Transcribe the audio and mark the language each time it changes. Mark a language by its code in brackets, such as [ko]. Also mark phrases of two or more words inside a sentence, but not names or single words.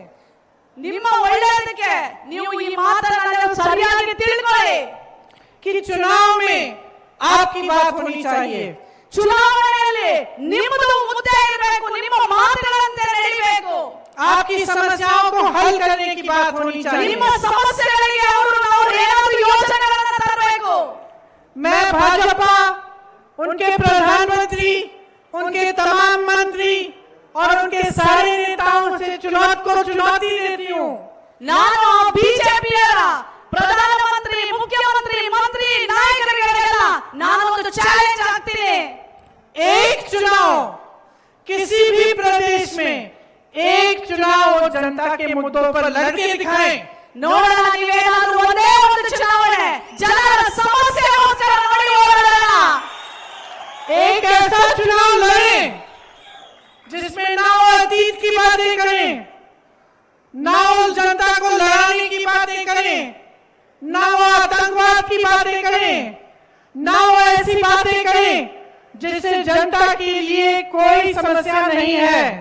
[kn] ನಿಮ್ಮ ಒಳ್ಳೆಯದಕ್ಕೆ ನೀವು ಈ ಮಾತನ್ನ ಸರಿಯಾಗಿ ತಿಳ್ಕೊಳ್ಳಿ. [hi] कि चुनाव में आपकी बात होनी चाहिए. [kn] ಚುನಾವಣೆಯಲ್ಲಿ ನಿಮ್ಮದು ಮುದ್ದೆ ಇರಬೇಕು, ನಿಮ್ಮ ಮಾತುಗಳಂತೆ ನಡೀಬೇಕು. [hi] आपकी समस्याओं को हल करने की बात होनी चाहिए. [kn] ನಿಮ್ಮ ಸಮಸ್ಯೆಗಳಿಗೆ ಅವರು ಏನಾದರೂ ಯೋಜನೆಗಳನ್ನು ತರಬೇಕು. [hi] मैं भाजपा, उनके प्रधानमंत्री, उनके तमाम मंत्री और उनके सारे नेताओं से चुनौती देती हूँ. [kn] ನಾನು ಬಿಜೆಪಿಯರ ಪ್ರಧಾನಮಂತ್ರಿ, ಮುಖ್ಯಮಂತ್ರಿ, ಮಂತ್ರಿ, ನಾಯಕರಿಗೆಲ್ಲ ನಾನು ಒಂದು ಚಾಲೆಂಜ್ ಹಾಕ್ತೀನಿ. [hi] एक चुनाव किसी भी प्रदेश में, एक चुनाव वो जनता के मुद्दों पर लड़के दिखाएं. [kn] ನೋಡೋಣ, ನೀವೇನಾದ್ರೂ ಒಂದೇ ಒಂದು ಚುನಾವಣೆ ಜನರ ಸಮಸ್ಯೆಗೋಸ್ಕರ ಮಾಡಿ ಹೋಗೋಣ. [hi] एक ऐसा चुनाव लड़ें जिसमें ना वो अतीत की बातें करें, ना उस जनता को लड़ाने की बातें करें, ना वो आतंकवाद की बातें करें, ना वो ऐसी बातें करें जिससे जनता के लिए कोई समस्या नहीं है.